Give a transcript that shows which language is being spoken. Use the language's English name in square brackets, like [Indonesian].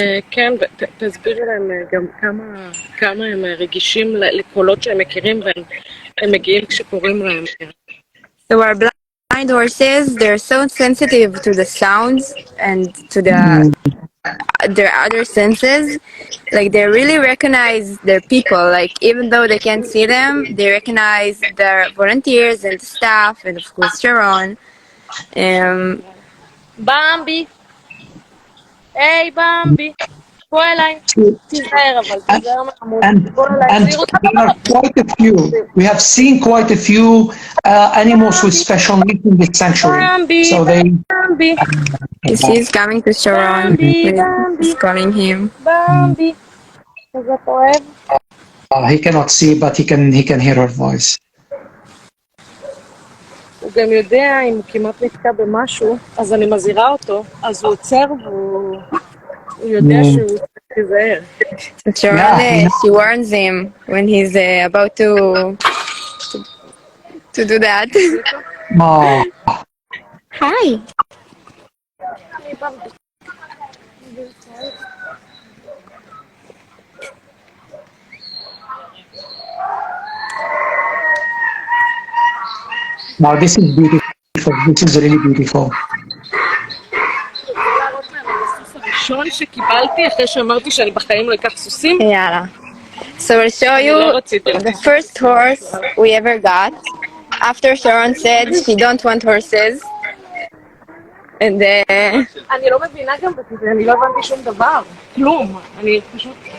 [Hebrew] כן, תסבירי להם גם כמה הם רגישים לקולות שהם מכירים והם מגיעים כשקוראים להם. [English] So our blind horses, they're so sensitive to the sounds and to their other senses. Like they really recognize their people. Like even though they can't see them, they recognize their volunteers and the staff and of course Sharon. [Hebrew] במבי! היי במבי! בוא אליי! תיזהר אבל, תיזהר מחמוד. [English] And there are quite a few. We have seen quite a few animals with special needs in the sanctuary. So Bambi! He's coming to Sharon. He's calling him. [Hebrew] במבי! אז אתה אוהב? [English] he cannot see, but he can hear her voice. [Hebrew] הוא גם יודע אם הוא כמעט נתקע במשהו, אז אני מזהירה אותו, אז הוא עוצר והוא יודע שהוא תיזהר. [English] Sharon, she warns him when he's about to do that. Hi. Now this is beautiful. This is really beautiful. [Hebrew] הראשון שקיבלתי אחרי שאמרתי שאני בחיים לא אקח סוסים. יאללה. [English] So I'll show you the first horse we ever got. After Sharon said she don't want horses. And [Hebrew] אני לא מבינה גם בזה, אני לא הבנתי שום דבר. כלום. אני פשוט...